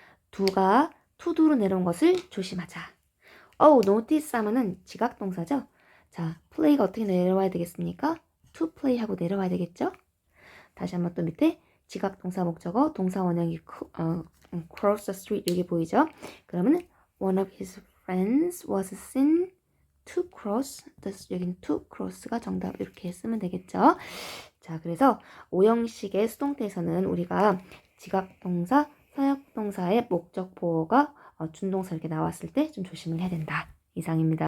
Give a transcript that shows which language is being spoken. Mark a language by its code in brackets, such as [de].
[ko] do가 to do로 내려온 것을 조심하자. notice 하면은 지각동사죠. 자, play가 어떻게 내려와야 되겠습니까? to play 하고 내려와야 되겠죠? 다시 한번 또 밑에 지각동사 목적어 동사 원형이 cross the street 여기 보이죠? 그러면은 [en] one of his friends was seen to cross [ko] 여기는 [en] to cross가 [ko] 정답 이렇게 쓰면 되겠죠? 자, 그래서 오형식의 수동태에서는 우리가 지각동사 사역동사의 목적 보어가 준동사 이렇게 나왔을 때 좀 조심을 해야 된다. 이상입니다.